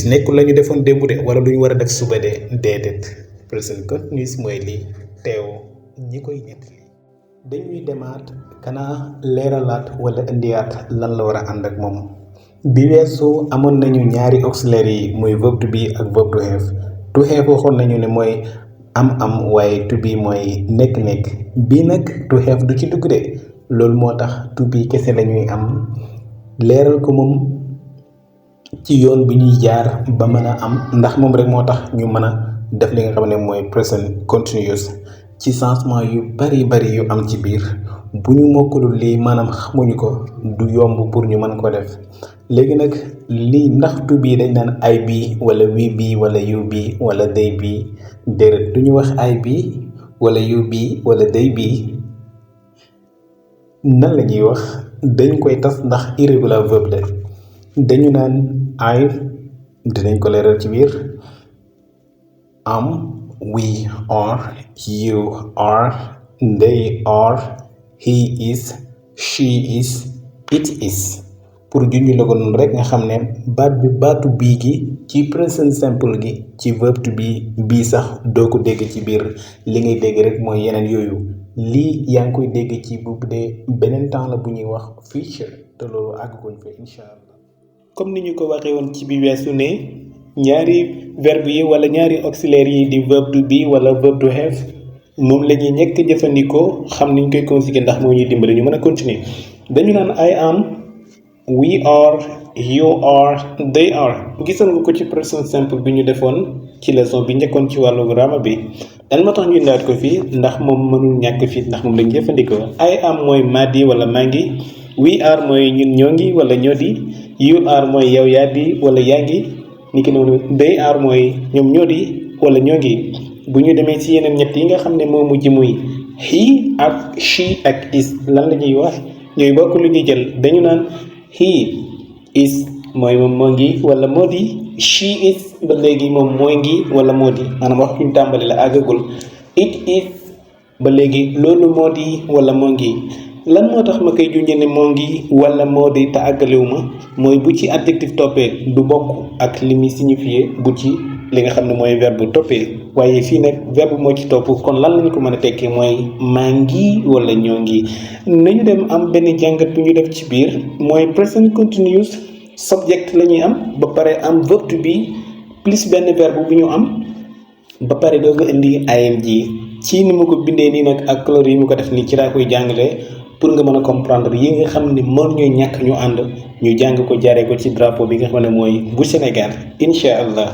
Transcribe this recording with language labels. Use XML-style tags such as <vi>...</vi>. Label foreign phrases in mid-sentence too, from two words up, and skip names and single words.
<wo>nekkul la ñu defoon démb de wala lu ñu war a def suba de déedéet.</wo> <en>present continuous</en> <wo>mooy li teew ñi koy ñett. dañuy demaat kanaa leeralaat wala indiwaat lan la war a ànd ak moom. bi weesu amoon nañu ñaari auxiliaires yi muy verbe</wo> <en>to be</en> <wo>ak verbe</wo> <en>to have. to have</en> <wo>waxoon nañu ne mooy am waaye</wo> <en>to be</en> <wo>mooy nekk-nekk. bii nag</wo> <en>to have</en> <wo>du ci dugg de, loolu moo tax</wo> <en>to be</en> <wo>kese lañuy am leeral ko moom ci yoon bi ñuy jaar ba mën a am, ndax moom rek moo tax ñu mën a def li nga xam ne mooy</wo> <en>present continuous</en> <wo>ci changement yu bari yu am ci biir. bu ñu mokkalul lii maanaam xamuñu ko du yomb pour ñu mën ko def. léegi nag lii ndax</wo> <en>to be</en> <wo>dañ naan</wo> <en>I be</en> <wo>wala</wo> <en>we be</en> <wo>wala</wo> <en>you be</en> <wo>wala</wo> <en>they be,</en> <wo>déedéet du ñu wax</wo> <en>I be</en> <wo>wala</wo> <en>you be</en> <wo>wala</wo> <en>they be.</en> <wo>nan la ñuy wax, dañ koy tas ndax irregular verbe la. dañu naan I, dinañ ko leeral ci biir, am,</wo> <en>we are, you are, they are, he is, she is, it is.</en> <wo>pour junj la ko noonu rek nga xam ne baat bi baatu bii gi ci</wo> <en>present simple</en> <wo>gi ci verbe</wo> <en>to be</en> <wo>bii sax doo ko dégg ci biir, li ngay dégg rek mooy yeneen yooyu. lii yaa ngi koy dégg ci bu dee beneen temps la bu ñuy wax future, te loolu àgguñ fa</wo> <ar>إن شاء الله.</ar> <wo>comme ni ñu ko waxee woon ci bi weesu ne ñaari verbe yi wala ñaari auxiliaires yi di verbe</wo> <en>to be</en> <wo>wala verbe</wo> <en>to have</en> <wo>moom la ñuy ñekk jëfandikoo xam niñ koy conjuguer ndax moo ñuy dimbali ñu mën a continuer. dañu naan</wo> <en>I am, we are, you are, they are.</en> <wo>gisoon nga ko ci</wo> <en>present simple</en> <wo>bi ñu defoon ci leçon bi njëkkoon ci wàllu grammar bi. dan moo tax ñu indaat ko fii ndax moom mënul ñàkk fii ndax moom lañ jëfandikoo.</wo> <en>I am</en> <wo>mooy maa di wala maa ngi,</wo> <en>we are</en> <wo>mooy ñun ñoo ngi wala ñoo di,</wo> <en>you are</en> <wo>mooy yow yaa di wala yaa ngi, ni ki noonu</wo> <en>they are</en> <wo>mooy ñoom ñoo di wala ñoo ngi. bu ñu demee ci yeneen ñett yi nga xam ne moo mujj muy he ak she ak is, lan la ñuy wax, ñooy bokk lu ñuy jël. dañu naan</wo> <en>he is</en> <wo>mooy moom moo ngi wala moo di,</wo> <en>she is</en> <wo>ba léegi moom mooy ngi wala moo di, maanaam wax ñu tàmbali la àggagul.</wo> <en>it is</en> <wo>ba léegi loolu moo di wala moo ngi. lan moo tax ma koy junjee ne moo ngi wala moo di te àggalewu ma mooy bu ci adjectif toppee du bokk ak li muy signifié bu ci li nga xam ne mooy verbe bu toppee. waaye fii nag verbe moo ci topp, kon lan lañu ko mën a tekkee mooy maa ngi wala ñoo ngi. nañu dem am benn jàngat bu ñu def ci biir, mooy</wo> <en>present continuous</en> <wo>subject la ñuy am ba pare am verbe</wo> <en>to be</en> <wo>plus benn verbe bu ñu am ba pare doo ko indi ing. ci ni ma ko bindee nii nag ak couleur yi mu ko def nii ci laa koy jàngalee pour nga mën a comprendre yi nga xam ne mën ñoo ñàkk ñu ànd ñu jàng ko jaaree ko ci drapeau bi nga xam ne mooy bu Sénégal</wo> <ar>إن شاء الله.</ar>